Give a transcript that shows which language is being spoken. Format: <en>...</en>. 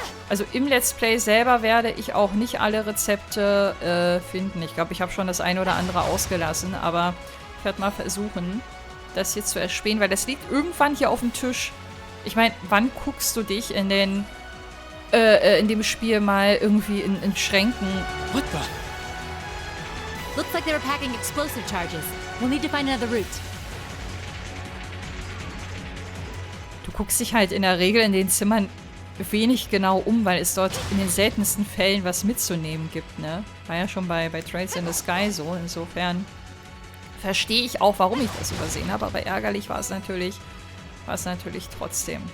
<de>Also im Let's Play selber werde ich auch nicht alle Rezepte finden. Ich glaube, ich habe schon das eine oder andere ausgelassen, aber ich werde mal versuchen, das hier zu erspähen, weil das liegt irgendwann hier auf dem Tisch. Ich meine, wann guckst du dich in dem Spiel mal irgendwie in Schränken?</de> <en>What the? Looks like they were packing explosive charges. We'll need to find another route.</en> <de>Du guckst dich halt in der Regel in den Zimmern wenig genau um, weil es dort in den seltensten Fällen was mitzunehmen gibt, ne? War ja schon bei Trails in the Sky so. Insofern verstehe ich auch, warum ich das übersehen habe, aber ärgerlich war es natürlich trotzdem.</de>